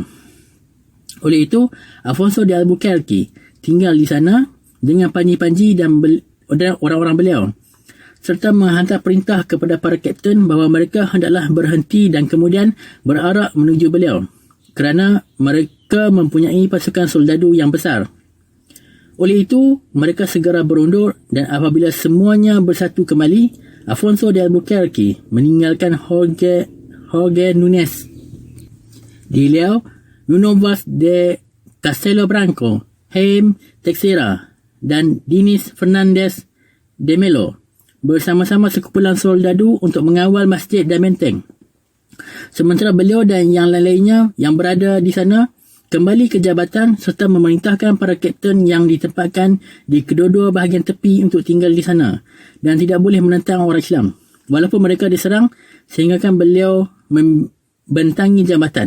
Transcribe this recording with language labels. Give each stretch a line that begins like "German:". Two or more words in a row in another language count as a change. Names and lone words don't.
Malay: Oleh itu, Afonso de Albuquerque tinggal di sana dengan panji-panji dan orang-orang beliau, serta menghantar perintah kepada para kapten bahawa mereka hendaklah berhenti dan kemudian berarak menuju beliau, kerana mereka mempunyai pasukan soldadu yang besar. Oleh itu, mereka segera berundur, dan apabila semuanya bersatu kembali, Afonso de Albuquerque meninggalkan Jorge Núñez de León, Nuno Vaz de Castelo Branco, Jaime Teixeira dan Dinis Fernandez de Melo bersama-sama sekumpulan soldadu untuk mengawal masjid dan benteng. Sementara beliau dan yang lain-lainnya yang berada di sana kembali ke jabatan serta memerintahkan para kapten yang ditempatkan di kedua-dua bahagian tepi untuk tinggal di sana dan tidak boleh menentang orang Islam walaupun mereka diserang, sehinggakan beliau membentangi jabatan.